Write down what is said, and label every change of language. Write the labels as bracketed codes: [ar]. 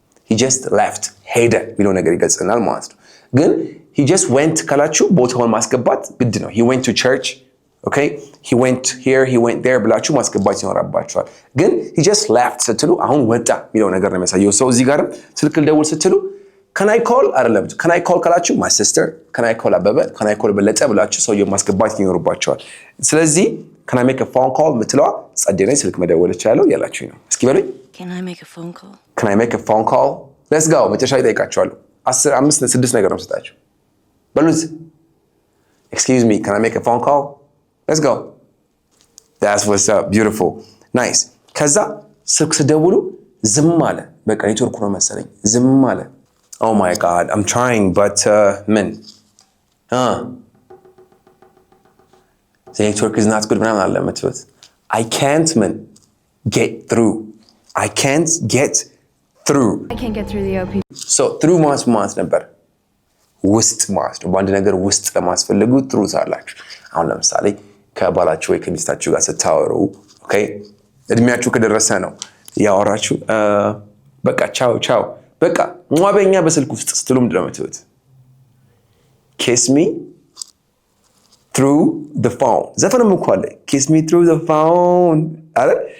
[en] he just left [am] ሄደ የሚለው ነገር ይገልጽናል ማለት ነው። ግን [en] he just went [am] ካላችሁ ቦታውን ማስገባት ግድ ነው። [en] he went to church okay he went here he went there [am] ብላችሁ ማስገባት ይኖርባችኋል። ግን he just left ስትሉ አሁን ወጣ የሚለው ነገር ነው የሚያሳየው። ሰው እዚህ ጋርም ስልክ ልደውል ስትሉ [en] can I call [am] አይደለም can I call ካላችሁ [en] my sister can I call [am] አበበ can I call በለጠ ብላችሁ ሰውየው ማስገባት ይኖርባችኋል። ስለዚህ [en] can I make a phone call [am] ምትለዋ ጸደኔ ስልክ መደወል እችላለሁ ያላችሁኝ ነው። እስኪ በሉኝ [en] can I make a phone call can I make a phone call let's go [am] መጨረሻ ይጠይቃችኋለሁ። 6 ነገር ነው የምሰጣችሁ። በሉት [en] excuse me can I make a phone call let's go that's what's up beautiful nice። [am] ከዛ ስልክ ስደውሉ ዝም አለ። [en] በቃ ኔትወርኩ ነው መሰለኝ ዝም አለ። oh my god I'm trying but [am] ምን [en] the network is not good [am] ምናምን አለ የምትሉት [en] I can't get through I can't get through the OP [am] so through ማለት ነበር ውስጥ ማለት ነው። በአንድ ነገር ውስጥ ለማስፈልጉ through ታላችሁ። አሁን ለምሳሌ ከባላችሁ ወይ ከሚስታችሁ ጋር ስታወሩ ኦኬ እድሜያችሁ ከደረሰ ነው ያወራችሁ በቃ ቻው በቃ ሟበኛ በስልክ ውስጥ ስትሉ ምንድን ነው የምትሉት? [en] kiss me through the phone [am] ዘፈንም እኮ አለ [en] kiss me through the phone [am] አይደል?